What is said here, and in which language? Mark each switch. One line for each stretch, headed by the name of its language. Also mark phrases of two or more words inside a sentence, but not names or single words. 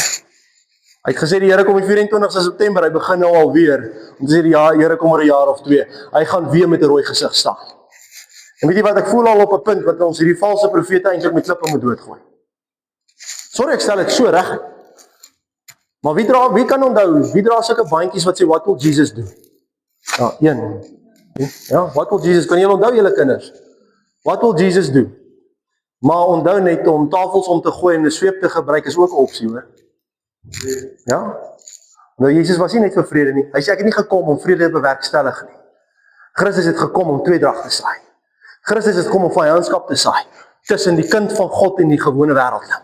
Afrikaans: Hy het gesê die Here kom die 24ste September, hy begin nou alweer om te sê die Here kom oor 'n jaar of 2. Hy gaan weer met 'n rooi gesig staan. En weet jy wat, ek voel al op 'n punt wat ons hierdie valse profete eintlik met klippe moet doodgooi. Sorry, ek stel dit so reg. Maar wie kan onthou, wie dra sulke bandjies wat sê,
English: what will Jesus do?
Afrikaans: Ja, een. Ja,
English: what will Jesus,
Afrikaans: kan julle onthou julle kinders?
English: What will Jesus do?
Afrikaans: Maar onthou net om tafels om te gooi en 'n sweep te gebruik is ook 'n opsie, hoor. Ja? Nou, Jesus was nie net vir vrede nie. Hy sê, ek het nie gekom om vrede te bewerkstellig nie. Christus het gekom om tweedrag te saai. Christus het gekom om vyandskap te saai tussen die kind van God en die gewone wêreldling.